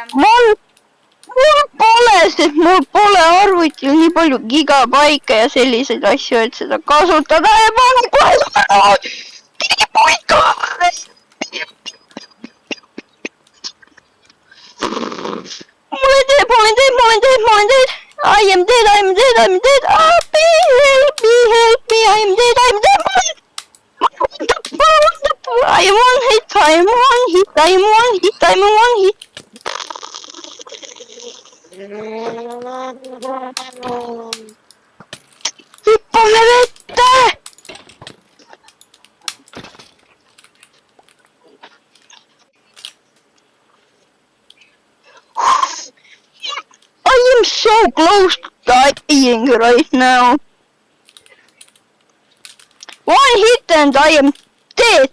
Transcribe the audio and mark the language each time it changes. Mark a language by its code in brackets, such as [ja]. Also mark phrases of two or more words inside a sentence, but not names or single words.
[et] Mul pole, sest mul pole arvutil nii palju gigabaike ja selliseid asju, et seda kasutada ja ma olen kohe paika. Ma olen teed. [en] I am dead. Help me, I am dead. I am one hit. [et] Hüppame vette! [en] I am so close to dying right now. One hit and I am dead.